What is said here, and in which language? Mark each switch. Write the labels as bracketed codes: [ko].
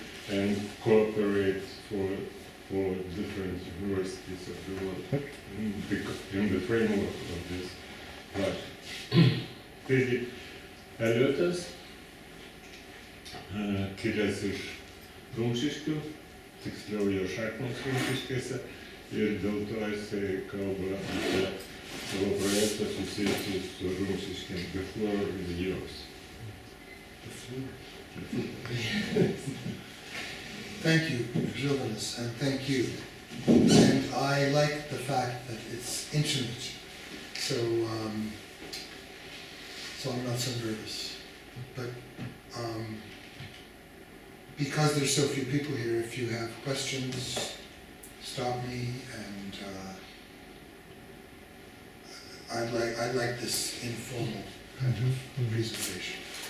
[en] and cooperate for different universities of the world in the framework of this project. [lt] Taigi, Elliotas, kilęs iš Rumšiškių, tiksliau jo šaknys Rumšiškėse, ir dėl to jisai kalba apie savo projektą susijusį su Rumšiškėm, [en] The Floor is Yours. Thank you, Žilvinas, and thank you. And I like the fact that it's intimate, so I'm not so nervous. But because there's so few people here, if you have questions, stop me, and I'd like this informal kind of presentation.